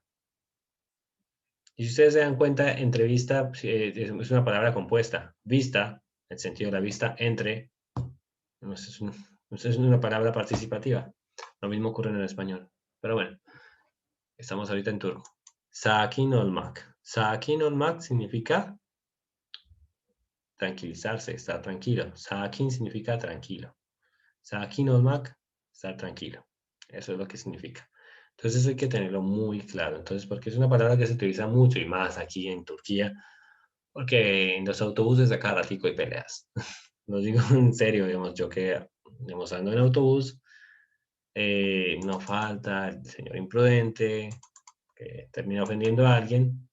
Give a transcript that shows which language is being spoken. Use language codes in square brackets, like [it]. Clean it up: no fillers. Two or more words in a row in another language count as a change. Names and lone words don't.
[es] Y si ustedes se dan cuenta, entrevista es una palabra compuesta. Vista, en el sentido de la vista, entre, es una palabra participativa. Lo mismo ocurre en el español. Pero bueno, estamos ahorita en turco. [tr] Sakin olmak. Sakin olmak [es] significa tranquilizarse, estar tranquilo. Sakin significa tranquilo. [tr] Sakin olmak, [es] estar tranquilo. Eso es lo que significa. Entonces hay que tenerlo muy claro. Entonces, porque es una palabra que se utiliza mucho y más aquí en Turquía, porque en los autobuses de cada ratico hay peleas. Lo digo en serio, digamos, yo que, digamos, ando en autobús, no falta el señor imprudente que termina ofendiendo a alguien.